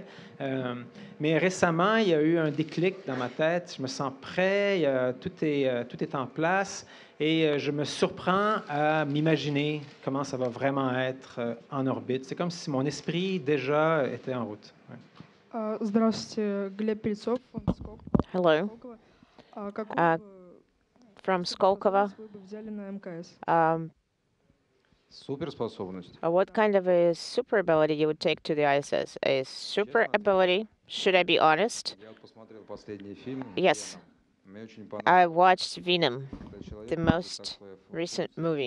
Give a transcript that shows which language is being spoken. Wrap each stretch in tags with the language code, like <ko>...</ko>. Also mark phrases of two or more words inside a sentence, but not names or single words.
<fr>Mais récemment, il y a eu un déclic dans ma tête. Je me sens prêt, tout est en place. Et je me surprends à m'imaginer comment ça va vraiment être en orbite. C'est comme si mon esprit déjà était en route. Ouais.</fr> <ru>Здравствуйте, Глеб Пельцов,</ru> <en>Hello. From Skolkovo.</en> <ru>вы бы взяли на МКС?</ru> <en>What kind of a super ability you would take to the ISS? A super ability? Should I be honest? Yes. I watched Venom, the most recent movie.</en>